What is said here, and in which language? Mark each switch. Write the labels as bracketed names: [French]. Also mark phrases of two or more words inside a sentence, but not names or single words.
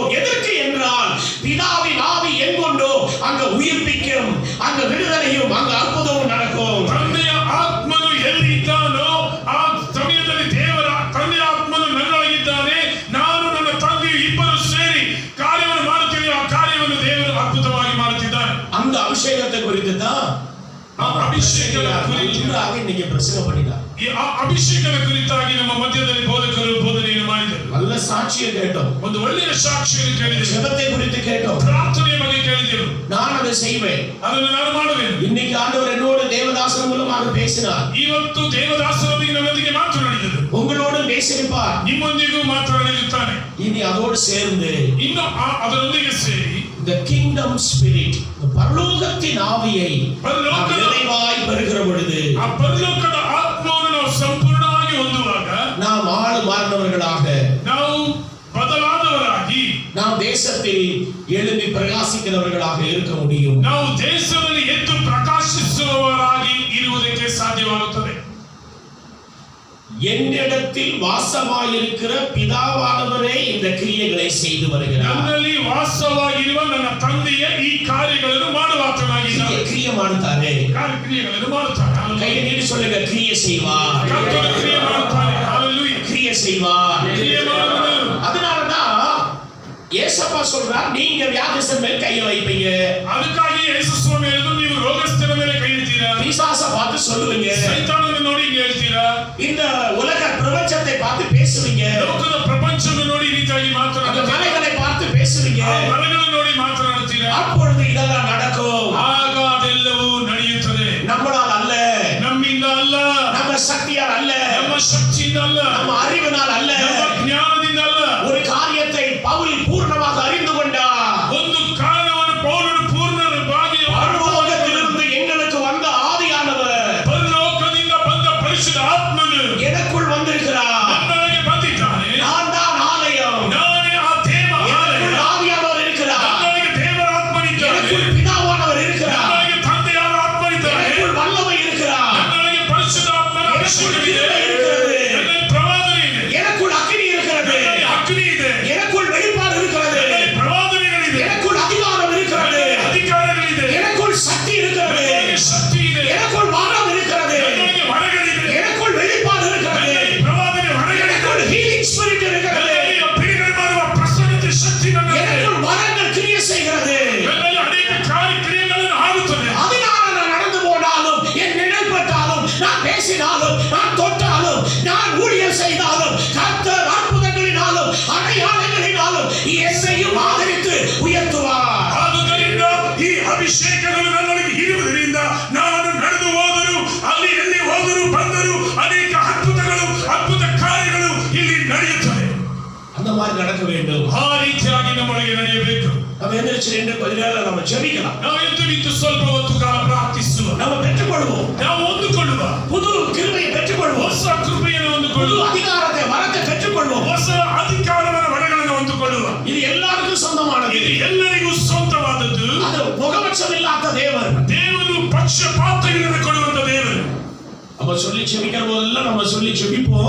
[Tamil] எதற்கு என்றால், பிதாவின் ஆவி எங்கொண்டோ அங்க உயிர்ப்பிக்கும், அங்க விடுதலையும், அங்க அற்புதமும் நடக்கும். [Kannada] ತಂದೆಯ ಆತ್ಮನು ಎಲ್ಲಿ ಇದ್ದಾನೋ ಆ ಸಮಯದಲ್ಲಿ ದೇವರ ತಂದೆಯ ಆತ್ಮನು ನನ್ನೊಳಗಿದ್ದಾನೆ, ನಾನು ನನ್ನ ತಂದೆಯು ಇಬ್ಬರು ಸೇರಿ ಕಾರ್ಯವನ್ನು ಮಾಡುತ್ತೇವೆ. ಆ ಕಾರ್ಯವನ್ನು ದೇವರು ಅದ್ಭುತವಾಗಿ ಮಾಡುತ್ತಿದ್ದಾನೆ. [Tamil] அந்த அபிஷேகத்தை குறித்து தான் இன்னைக்கு பிரசங்கம் பண்ணினார். [Kannada] ಈ ಅಭಿಷೇಕದ ಕುರಿತಾಗಿ ನಮ್ಮ ಮಧ್ಯದಲ್ಲಿ ಬೋಧಕರು ಬೋಧನೆಯನ್ನು ಮಾಡಿದರು. [Tamil] நல்ல சாட்சியை கேட்டோம், [Kannada] ಒಂದು ಒಳ್ಳೆಯ ಸಾಕ್ಷಿಯನ್ನು ಕೇಳಿದೆವು, [Tamil] ஜெபத்தை குறித்து கேட்டோம், [Kannada] ಪ್ರಾರ್ಥನೆಯ ಬಗ್ಗೆ ಕೇಳಿದೆವು. [Tamil] நான் அதை செய்வேன், [Kannada] ಅದನ್ನು ನಾನು ಮಾಡುವೆನು. [Tamil] இன்னைக்கு ஆண்டவர் என்னோடு தேவதாசன் மூலமாக பேசினார். [Kannada] ಇವತ್ತು ದೇವದಾಸರೊಂದಿಗೆ ನನ್ನೊಂದಿಗೆ ಮಾತನಾಡಿದರು, [Tamil] உங்களோடு பேசியிருப்பார், [Kannada] ನಿಮ್ಮೊಂದಿಗೂ ಮಾತನಾಡಿರುತ್ತಾನೆ. [Tamil] இனி அதோடு சேர்ந்து [Kannada] ಇನ್ನು ಅದರೊಂದಿಗೆ ಸೇರಿ [English] the kingdom spirit, [Tamil] பரலோகத்தின் ஆவியை நாம் நிறைவாய் பெறுகிற பொழுது, [Kannada] ಆ ಪರಲೋಕದ ಆತ್ಮವನ್ನು ನಾವು ಸಂಪೂರ್ಣವಾಗಿ ಹೊಂದುವಾಗ, [Tamil] நாம் ஆளு மாறினவர்களாக, [Kannada] ನಾವು ಬದಲಾದವರಾಗಿ, [Tamil] நாம் தேசத்தில் எழும்பி பிரகாசிக்கிறவர்களாக இருக்க முடியும். [Kannada] ನಾವು ದೇಶದಲ್ಲಿ ಎದ್ದು ಪ್ರಕಾಶಿಸುವವರಾಗಿ ಇರುವುದಕ್ಕೆ ಸಾಧ್ಯವಾಗುತ್ತದೆ. [Tamil] என்னிடத்தில் வாசமாயிருக்கிற பிதாவானவரே இந்த கிரியைகளை செய்து வருகிறார். [Kannada] ನನ್ನಲ್ಲಿ ವಾಸವಾಗಿರುವ ನನ್ನ ತಂದೆಯ ಈ ಕಾರ್ಯಗಳನ್ನು ಮಾಡುವಾತನಾಗಿದ್ದಾನೆ. கிரியை ಮಾಡುತ್ತಾನೆ, ಕ್ರಿಯೆಗಳನ್ನು ಮಾಡುತ್ತಾನೆ. [Tamil] கையை நீட்டி சொல்லுங்க, கிரியை செய்வார், [Kannada] ಕರ್ತನು ಕ್ರಿಯೆ ಮಾಡುತ್ತಾನೆ. ಹಲ್ಲೆಲೂಯಾ. [Tamil] கிரியை செய்வார். [Kannada] ಕ್ರಿಯೆ ಮಾಡುವನು. [Tamil] அதனாலதான் ஏசப்பா சொல்றார், நீங்க வியாதிஸ்தர் மேல் கையை வைப்பீங்க. [Kannada] ಅದಕ್ಕಾಗಿ ಯೇಸು ಸ್ವಾಮಿ ಹೇಳಿದ್ರು, ನೀವು ರೋಗಸ್ಥರ ಮೇಲೆ ಕೈ ಇಡ್ತೀರಾ, [Tamil] பிசாச பார்த்து சொல்லுவீங்க, [Kannada] ಸೈತಾನನನ್ನು ನೋಡಿ ಹಿಂಗೆ ಹೇಳ್ತೀರಾ, [Tamil] இந்த உலக பிரபஞ்சத்தை பார்த்து பேசுவீங்க, [Kannada] ಲೋಕದ ಪ್ರಪಂಚವನ್ನು ನೋಡಿ ಈ ರೀತಿಯಾಗಿ [Tamil] அந்த [Kannada] ಮಾತನಾಡುತ್ತೀರಾ, [Tamil] மலைகளை பார்த்து பேசுவீங்க. [Kannada] ಆ ಮರಗಳನ್ನು ನೋಡಿ ಮಾತನಾಡುತ್ತೀರಾ. [Tamil] அப்பொழுது இதெல்லாம் நடக்கும். [Kannada] ಆಗ ಅದೆಲ್ಲವೂ ನಡೆಯುತ್ತದೆ. [Tamil] நம்மளால் அல்ல, [Kannada] ನಮ್ಮಿಂದ ಅಲ್ಲ, [Tamil] நம்ம சக்தியால் அல்ல, [Kannada] ನಮ್ಮ ಶಕ್ತಿಯಿಂದ ಅಲ್ಲ, [Tamil] நம்ம அறிவினால் அல்ல. [Kannada] ನಮ್ಮ ಜ್ಞಾನದಿಂದ ಅಲ್ಲ. [Tamil] ஒரு காரியத்தை பவுல் பூர்ணமாக அறிந்து கொண்டார். [Kannada] ಒಂದು ಕಾರಣವನ್ನು ಪೌಲನು ಪೂರ್ಣವಾಗಿ [Tamil] பரலோகத்திலிருந்து எங்களுக்கு வந்த ஆவியானவர் [Kannada] ಪರಲೋಕದಿಂದ ಬಂದ ಪರಿಶುದ್ಧ ಆತ್ಮನು [Tamil] எனக்குள் வந்திருக்கிறார். [Kannada] ನನ್ನೊಳಗೆ ಬಂದಿದ್ದಾನೆ. [Tamil] நான் தான் ஆலயம், [Kannada] ನಾನೇ ಆ ದೇವ ಆಲಯ. [Tamil] எனக்குள் ஆவியானவர் இருக்கிறார், [Kannada] ನನ್ನೊಳಗೆ ದೇವರ ಆತ್ಮನಿದ್ದಾನೆ. [Tamil] எனக்குள் பிதாவானவர் இருக்கிறார், [Kannada] ನನ್ನೊಳಗೆ ತಂದೆಯಾದ ಆತ್ಮನಿದ್ದಾನೆ. [Tamil] எனக்குள் வல்லமை இருக்கிறார், [Kannada] ನನ್ನೊಳಗೆ ಪರಿಶುದ್ಧ ಆತ್ಮನ ಅಭಿಷೇಕವಿದೆ. [Tamil] இருக்கிறது, [Kannada] ನನ್ನಲ್ಲಿ ಪ್ರವಾದನೆ ಇದೆ. [Tamil] எனக்குள் அக்கினி இருக்கிறது, [Kannada] ನನ್ನಲ್ಲಿ ಅಗ್ನಿ ಇದೆ. [Tamil] எனக்குள் வெளிப்பாடு இருக்கிறது, [Kannada] ನನ್ನಲ್ಲಿ ಪ್ರವಾದನೆಗಳಿದೆ. [Tamil] எனக்குள் அதிகாரம் இருக்கிறது, [Kannada] ನನ್ನಲ್ಲಿ ಅಧಿಕಾರಗಳಿದೆ. [Tamil] எனக்குள் சக்தி இருக்கிறது, [Kannada] ನನ್ನಲ್ಲಿ ಶಕ್ತಿ ಇದೆ. [Tamil] எனக்குள் வாரம் இருக்கிறது, [Kannada] ನನ್ನೊಳಗೆ ವರಗಳಿದೆ. [Tamil] எனக்குள் வெளிப்பாடு இருக்கிறது, [Kannada] ನನ್ನಲ್ಲಿ ಪ್ರವಾದನೆ ವರಗಳಿದೆ. [Tamil] எனக்குள் [English] healing spirit [Tamil] இருக்கிறது, [Kannada] ನನ್ನಲ್ಲಿ ಬಿಡುಗಡೆ ಮಾಡುವ ಪ್ರಸನ್ನತೆ ಶಕ್ತಿ ನನ್ನಲ್ಲಿ ಇದೆ. [Tamil] எனக்குள் வரங்கள் கிரியை செய்கிறது. [Kannada] ನನ್ನಲ್ಲಿ ಅನೇಕ ಕಾರ್ಯಕ್ರಿಯೆಗಳನ್ನು ಆಗುತ್ತದೆ. [Tamil] அதனால நான் நடந்து போனாலும், என் நிழல் பட்டாலும், நான் பேசினாலும், நான் தொட்டாலும், நான் ஊழியம் செய்தாலும், கர்த்தர் அற்புதங்களினாலும் அடையாளங்களினாலும் என்னையும் ஆதரித்து உயர்த்துவார். [Kannada] ಆದುದರಿಂದ ಈ ಅಭಿಷೇಕಗಳು ನನ್ನೊಳಗೆ ಇರುವುದರಿಂದ ನಾನು ನಡೆದು ಹೋದರೂ, ಅಲ್ಲಿ ಎಲ್ಲಿ ಹೋದರೂ ಬಂದರೂ ಅನೇಕ ಅದ್ಭುತ ಕಾರ್ಯಗಳು ಇಲ್ಲಿ ನಡೆಯುತ್ತವೆ. [Tamil] அந்த மாதிரி நடக்க வேண்டும். [Kannada] ಆ ರೀತಿಯಾಗಿ ನಮ್ಮೊಳಗೆ ನಡೆಯಬೇಕು. [Tamil] நம்ம எந்திரிச்சு நின்று கொஞ்ச நேரம் நம்ம ஜெபிக்கலாம். [Kannada] ನಾವು ಎದ್ದು ನಿಂತು ಸ್ವಲ್ಪ ಹೊತ್ತು ಕಾಲ ಪ್ರಾರ್ಥಿಸುವ. [Tamil] நம்ம பெற்றுக்கொள்வோம், [Kannada] ನಾವು ಹೊಂದಿಕೊಳ್ಳುವ. [Tamil] புது கிருபையை பெற்றுக்கொள்வோம், [Kannada] ಹೊಸ ಕೃಪೆಯನ್ನು [Tamil] புது [Kannada] ಹೊಂದಿಕೊಳ್ಳುವ. [Tamil] அதிகாரத்தை வரத்தை பெற்றுக்கொள்வோம். [Kannada] ಹೊಸ ಅಧಿಕಾರವನ್ನ ವರಗಳನ್ನು ಹೊಂದಿಕೊಳ್ಳುವ. [Tamil] இது எல்லாருக்கும் சொந்தமானது. [Kannada] ಇದು ಎಲ್ಲರಿಗೂ ಸ್ವಂತವಾದದ್ದು. [Tamil] அது முகவட்சம் இல்லாத தேவன். [Kannada] ದೇವರು ಪಕ್ಷಪಾತಗಳನ್ನು ಕೊಡುವಂತ ದೇವರು. [Tamil] நம்ம சொல்லி ஜெபிக்கிற போதெல்லாம் நம்ம சொல்லி ஜெபிப்போம்.